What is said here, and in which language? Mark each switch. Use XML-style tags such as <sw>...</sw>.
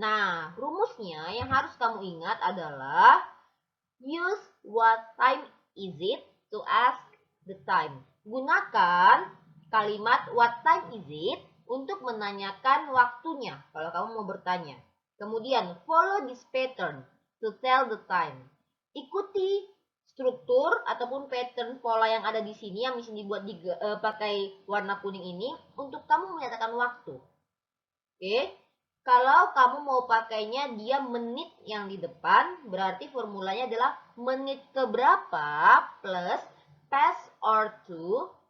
<id>Nah, rumusnya yang harus kamu ingat adalah</id> <en>use what time is it to ask the time.</en> <id>Gunakan kalimat</id> <en>what time is it</en> <id>untuk menanyakan waktunya kalau kamu mau bertanya. Kemudian</id> <en>follow this pattern to tell the time.</en> <id>Ikuti struktur ataupun pattern pola yang ada di sini yang bisa dibuat pakai warna kuning ini untuk kamu menyatakan waktu. Oke. Kalau kamu mau pakainya dia menit yang di depan, berarti formulanya adalah menit keberapa plus</id> <en>past or to.</en>